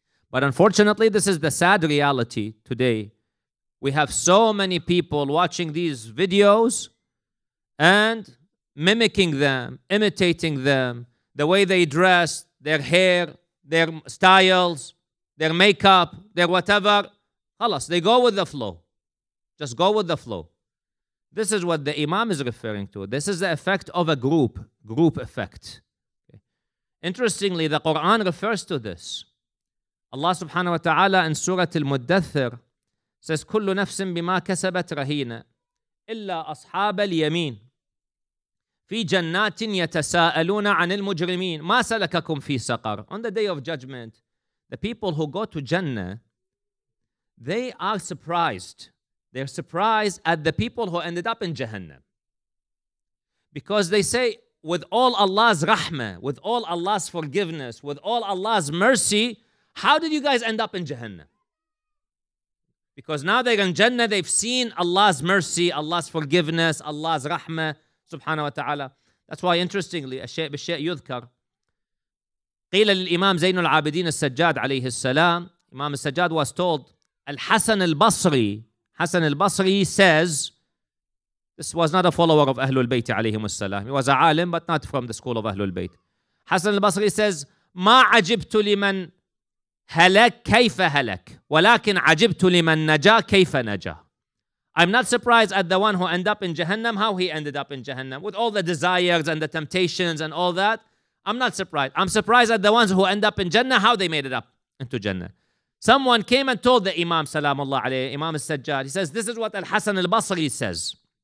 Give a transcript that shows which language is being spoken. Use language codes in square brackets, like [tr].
[en] But unfortunately, this is the sad reality today. We have so many people watching these videos and mimicking them, imitating them, the way they dress, their hair, their styles, their makeup, their whatever. Khalas, they go with the flow. Just go with the flow. This is what the Imam is referring to. This is the effect of a group effect. Okay. Interestingly, the Quran refers to this. Allah subhanahu wa ta'ala in Surah Al-Muddathir says, [ar] كُلُّ نَفْسٍ بِمَا كَسَبَتْ رَهِينَ إِلَّا أَصْحَابَ الْيَمِينَ في جنات يتساءلون عن المجرمين ما سلككم في سقر. [en] On the day of judgment, the people who go to Jannah, they are surprised. They're surprised at the people who ended up in Jahannam. Because they say, with all Allah's rahmah, with all Allah's forgiveness, with all Allah's mercy, how did you guys end up in Jahannam? Because now they're in Jannah, they've seen Allah's mercy, Allah's forgiveness, Allah's rahmah, subhanahu wa ta'ala. That's why, interestingly, [ar] الشيء بالشيء يذكر. قيل للإمام زين العابدين السجاد عليه السلام, [en] Imam al-Sajjad was told, Al-Hasan al-Basri, Hasan al-Basri says, this was not a follower of Ahlul Bayt alayhim as-salam. He was a alim, but not from the school of Ahlul Bayt. [ar] Hasan al-Basri says, ما عجبت لمن هلك كيف هلك ولكن عجبت لمن نجا كيف نجا. [en] I'm not surprised at the one who ended up in Jahannam, how he ended up in Jahannam. With all the desires and the temptations and all that, I'm not surprised. I'm surprised at the ones who end up in Jannah, how they made it up into Jannah. Someone came and told the Imam, Salamullah alayhi, Imam al-Sajjad, he says, this is what Al-Hasan al-Basri says.